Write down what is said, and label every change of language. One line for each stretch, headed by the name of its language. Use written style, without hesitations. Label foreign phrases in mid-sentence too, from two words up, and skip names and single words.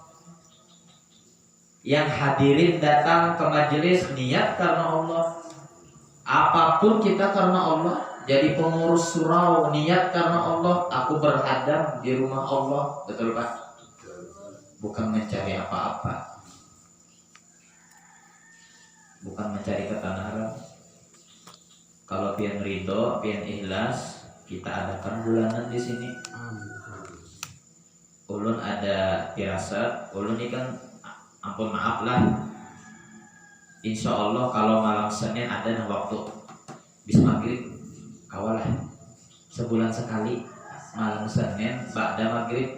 Indonesian: Yang hadirin datang ke majelis niat karena Allah. Apapun kita karena Allah. Jadi pengurus surau niat karena Allah. Aku berhadam di rumah Allah. Betul Pak? Bukan mencari apa-apa, bukan mencari ketenaran.
Banjar: Kalau pian ridho, pian ikhlas, kita adakan bulanan di sini. Ulun ada firasat, ulun ini kan ampun maaf lah.
Arabic: Insya Allah
Banjar: kalau malam Senin ada yang waktu bis maghrib, kawalah sebulan sekali malam Senin ba'da maghrib.